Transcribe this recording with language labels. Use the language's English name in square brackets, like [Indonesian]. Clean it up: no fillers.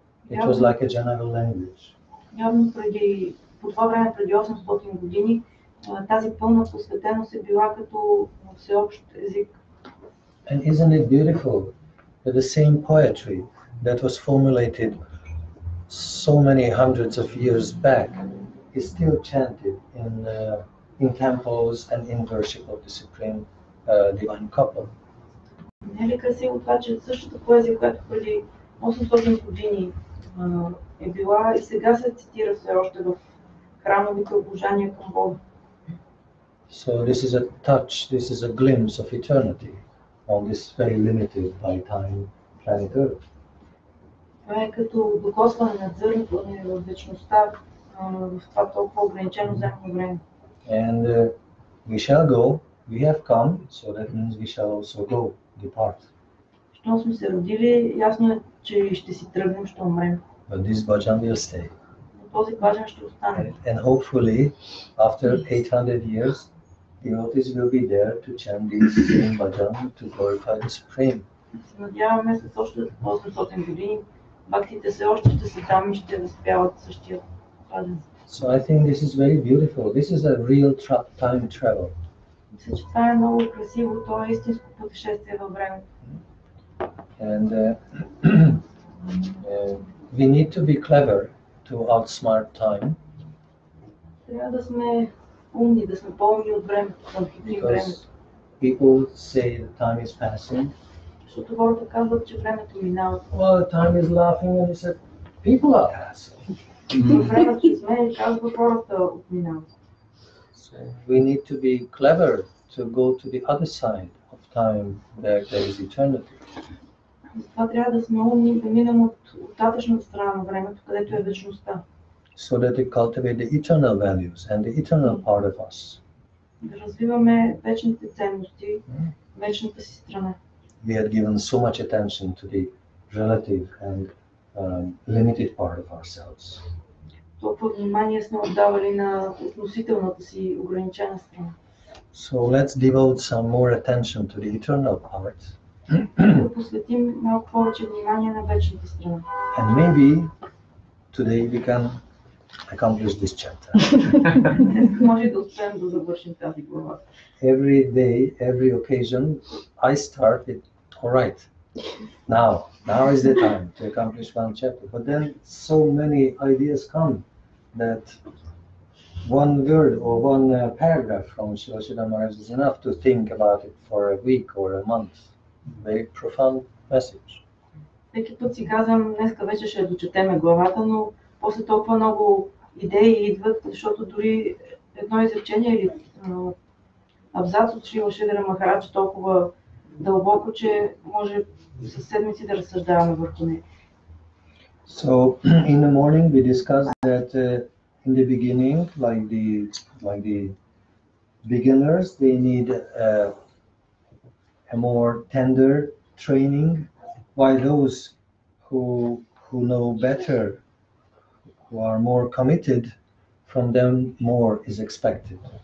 [English] It was like a general language. [Bulgarian] Явно по това време, преди 800 години, тази пълна посветеност е била като всеобщ език. [English] And isn't it beautiful that the same poetry that was formulated so many hundreds of years back is still chanted in temples and in worship of the Supreme Divine Couple? [Bulgarian] Не е ли красиво това, че същата поезия, която преди 800 години е била и сега се цитира все още в храмовите обожания към Бога? [English] So this is a touch, this is a glimpse of eternity on this very limited by time planet Earth. [Bulgarian] Това е като докосване на зърното в вечността в това толкова ограничено земно време. [English] And we shall go, we have come, so that means we shall also go, depart. [Bulgarian] Щом сме се родили, ясно е, че ще си тръгнем, ще умрем. [English] But this bhajan will stay. [Bulgarian] Но този баджан ще остане. [English] And hopefully, after 800 years, devotees will be there to chant this same bhajan to glorify the Supreme. [Bulgarian] Се надяваме след още 800 години, бактите все още ще са там и ще възпяват същия баджан. [English] So I think this is very beautiful. This is a real time travel. [Bulgarian] Мисля, че това е много красиво, то е истинско пътешествие във времето. [English] And we need to be clever to outsmart time. [Bulgarian] Трябва да сме умни, да сме по-умни от времето, да хитрим времето. [English] People say the time is passing. [Bulgarian] Защото хората казват, че времето минава. [English] Well, time is laughing and he said, people are passing. [Bulgarian] Времето се смее и казва, хората отминават. [English] So we need to be clever to go to the other side of time, there is eternity. [Bulgarian] Затова трябва да сме умни, да минем от оттатъчната страна на времето, където е вечността. [English] So that we cultivate the eternal values and the eternal part of us. [Bulgarian] Да развиваме вечните ценности, вечната си страна. [English] We had given so much attention to the relative and limited part of ourselves. [Bulgarian] Толкова внимание сме отдавали на относителната си ограничена страна. [English] So let's devote some more attention to the eternal part. [Bulgarian] Да посветим малко повече внимание на вечната страна. [English] And maybe today we can accomplish this chapter. [Bulgarian] Може да успеем да завършим тази глава. [English] Every day, every occasion, I start it. All right. Now is the time to accomplish one chapter. But then so many ideas come that one word or one paragraph from Shridera Mахарадж is enough to think about it for a week or a month. Very profound message. [Bulgarian] Всеки път си казвам, днеска вече ще дочетеме главата, но после толкова много идеи идват, защото дори едно изречение или абзац от Шридера Махарадж е толкова дълбоко, че може със седмици да разсъждаваме върху него. [English] So in the morning we discussed that in the beginning, like the beginners, they need a more tender training, while those who know better, who are more committed, from them more is expected.